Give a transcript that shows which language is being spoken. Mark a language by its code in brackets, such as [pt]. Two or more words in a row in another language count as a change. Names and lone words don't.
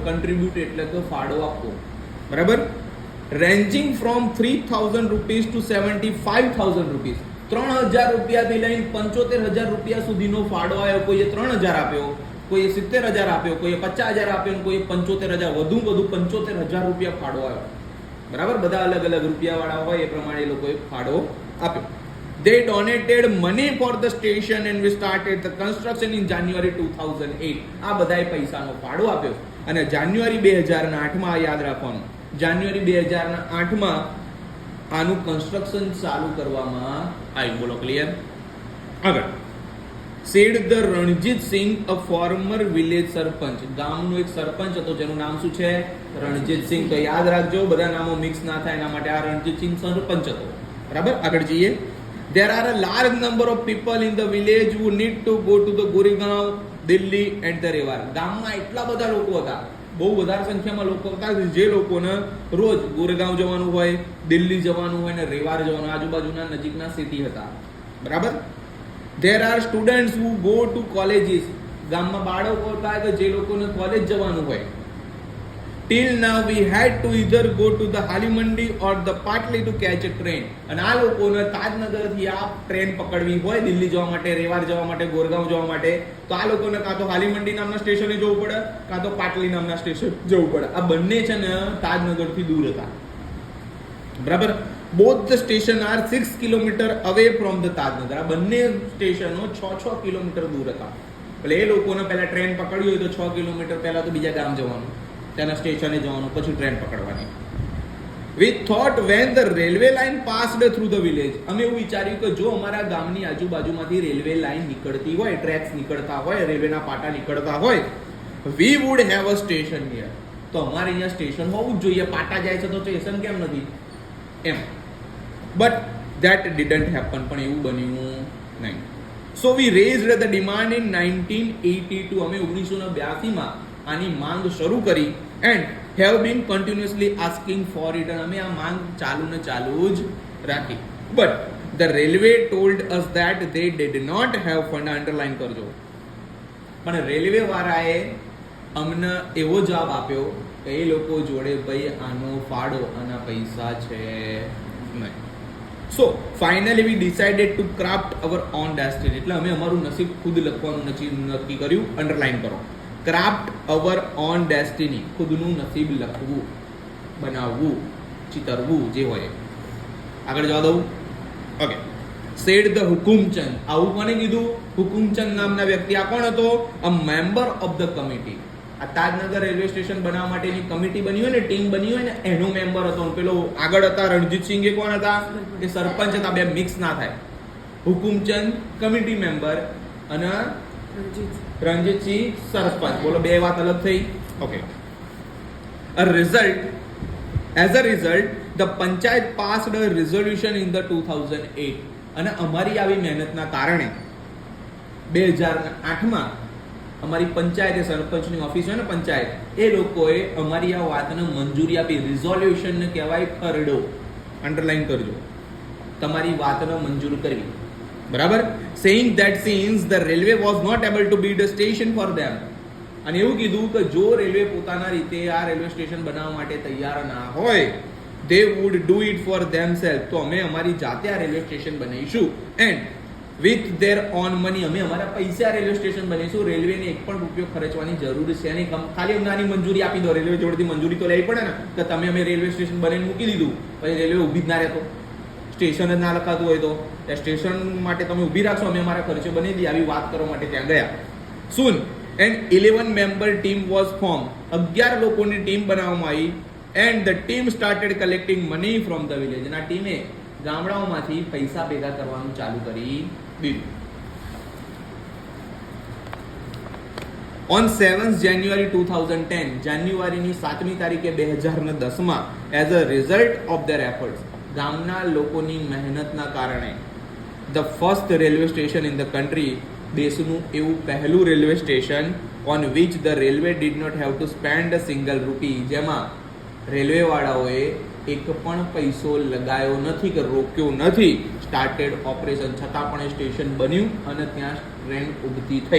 [gu] કન્ટ્રીબ્યુટ એટલે તો ફાળો આપવો. બરાબર. [en] ranging from 3,000 rupees to 75,000 rupees. [gu] 3,000 રૂપિયાથી લઈને 75,000 રૂપિયા સુધીનો ફાળો આવ્યો. કોઈએ 3,000 આપ્યો, કોઈએ 70,000 આપ્યો, કોઈએ 50,000 આપ્યો, કોઈએ 75,000, વધુ 75,000 રૂપિયા ફાળો આવ્યો. બરાબર. બધા અલગ અલગ રૂપિયા વાળા હોય એ પ્રમાણે એ લોકોએ ફાળો આપ્યો. [en] They donated money for the station and we started the construction in January 2008. [gu] આ બધાએ પૈસાનો ફાળો આપ્યો અને જાન્યુઆરી 2008 યાદ રાખવાનું, જાન્યુઆરી 2008 આનું કન્સ્ટ્રક્શન ચાલુ કરવામાં આવ્યું. બોલો ક્લિયર? આગળ. [en] Said the રણજીત સિંહ, a former village સરપંચ. [gu] ગામનો એક સરપંચ હતો જેનું નામ શું છે? રણજીત સિંહ. તો યાદ રાખજો, બધા નામો મિક્સ ના થાય એના માટે આ રણજીત સિંહ સરપંચ હતો. બરાબર. આગળ જઈએ. [en] There are a large number of people in the village who need to go to the Goregaon, Delhi and the Rewar. [gu] ગામમાં એટલા બધા લોકો હતા, બહુ વધારે સંખ્યામાં લોકો હતા જે લોકોને રોજ ગોરેગાંવ જવાનું હોય, દિલ્હી જવાનું હોય ને રેવાર જવાનું, આજુબાજુના નજીકના સિટી હતા. બરાબર. [en] There are students who go to colleges. [gu] ગામમાં બાળકો હતા કે જે લોકોને કોલેજ જવાનું હોય. [en] Till now we had to either go to the Halimandi or the Patli to catch a train. [gu] અને આ લોકોને તાજનગરથી આ ટ્રેન પકડવી હોય દિલ્હી જવા માટે, રેવાર જવા માટે, ગોરગાંવ જવા માટે, તો આ લોકોને કાં તો હાલીમંડી નામના સ્ટેશને જવું પડે, કાં તો પાટલી નામના સ્ટેશન જવું પડે. આ બંને છે ને તાજનગરથી દૂર હતા. બરાબર. [en] both the station are 6 kilometre away from the Tajnagar. [gu] આ બંને સ્ટેશનો 6 કિલોમીટર દૂર હતા. એટલે એ લોકોને પહેલા ટ્રેન પકડવી હોય તો 6 કિલોમીટર પહેલા તો બીજા ગામ જવાનું, તેના સ્ટેશને જવાનું, પછી ટ્રેન પકડવાની. [en] We thought when the railway line passed through the village. [gu] અમે એવું વિચાર્યું કે જો અમારા ગામની આજુબાજુમાંથી રેલવે લાઈન નીકળતી હોય, ટ્રેક્સ નીકળતા હોય, રેલવેના પાટા નીકળતા હોય, [en] we would have a station here. [gu] તો અમારે અહીંયા સ્ટેશન હોવું જ જોઈએ. પાટા જાય છે તો સ્ટેશન કેમ નથી એમ. [en] But that didn't happen. [gu] પણ એવું બન્યું નહીં. [en] So we raised the demand in 1982. [gu] અમે 1982 આની માંગ શરૂ કરી [en] and have been continuously asking for it. [gu] અને અમે આ માંગ ચાલુ ને ચાલુ જ રાખી. [en] But the railway told us that they did not have fund. [gu] અંડરલાઈન કરજો. પણ રેલવે વાળાએ અમને એવો જવાબ આપ્યો કે એ લોકો જોડે ભાઈ આનો ફાળો અને પૈસા છે નહીં. [en] So finally we decided to craft our own destiny. [gu] એટલે અમે અમારું નસીબ ખુદ લખવાનું નક્કી કર્યું. અંડરલાઈન કરો. [en] craft our own destiny. [gu] ખુદનું નસીબ લખવું, બનાવવું, ચિતરવું, જે હોય. આગળ જવા દઉં. ઓકે. [en] said the [gu] હુકુમચંદ. આવું કોને કીધું? હુકુમચંદ નામના વ્યક્તિ. આ કોણ હતો? [en] a member of the committee. [gu] આ તાજનગર રેલવે સ્ટેશન બનાવવા માટેની કમિટી બની હોય ને, ટીમ બની હોય ને, એનો મેમ્બર હતો. પેલો આગળ હતા રણજીત સિંહ, એ કોણ હતા? એ સરપંચ હતા. બે મિક્સ ના થાય. હુકુમચંદ કમિટી મેમ્બર અને રણજીતસિંહ સરપંચ. બોલો, બે વાત અલગ થઈ. ઓકે. [en] As a result, the panchayat passed a resolution in the 2008. [gu] અને અમારી આવી મહેનતના કારણે 2008 અમારી પંચાયતે, સરપંચની ઓફિસ હોય ને પંચાયત, એ લોકોએ અમારી આ વાતને મંજૂરી આપી. રિઝોલ્યુશન ને કહેવાય ખરડો. અંડરલાઈન કરજો. તમારી વાતને મંજૂર કરવી. બરાબર. [en] saying that since the railway was not able to build a station for them. [gu] અને એવું કીધું કે જો રેલવે પોતાના રીતે આ રેલવે સ્ટેશન બનાવવા માટે તૈયાર ના હોય, [en] they would do it for themselves. [gu] તો અમે અમારી જાતે આ રેલવે સ્ટેશન બનાવીશું [en] and with their own money. [gu] અમે અમારા પૈસા રેલવે સ્ટેશન બનાવીશું. રેલવેને એક પણ રૂપિયો ખર્ચવાની જરૂર છે નહીં. ખાલી અમને આની મંજૂરી આપી દો. રેલવે જોડેથી મંજૂરી તો લેવી પડે ને કે તમે અમે રેલવે સ્ટેશન બનાવીને મૂકી દીધું, પછી રેલવે ઊભી જ ના રહેતો, સ્ટેશન જ ના લખાતું હોય તો સ્ટેશન માટે તમે ઊભી રાખશો, અમે અમારા ખર્ચે બનાવી દઈએ. આવી વાત કરવા માટે ત્યાં ગયા. [en] Soon an 11 member team was formed. [gu] 11 લોકોની ટીમ બનાવવામાં આવી [en] and the team started collecting money from the village. [gu] અને આ ટીમે ગામડાઓમાંથી પૈસા ભેગા કરવાનું ચાલુ કરી દીધું. [en] On 7th January 2010, [gu] જાન્યુઆરીની 7મી તારીખે [en] 2010 as a result of their efforts, [gu] ગામના લોકોની મહેનતના કારણે [en] the first railway station in the country, [gu] દેશનું એવું પહેલું રેલવે સ્ટેશન [en] on which the railway did not have to spend a single rupee, [gu] જેમાં રેલવેવાળાઓએ એક પણ પૈસો લગાયો નથી કે રોક્યો નથી, [en] started operation, [gu] છતાં પણ એ સ્ટેશન બન્યું અને ત્યાં ટ્રેન ઊભતી થઈ.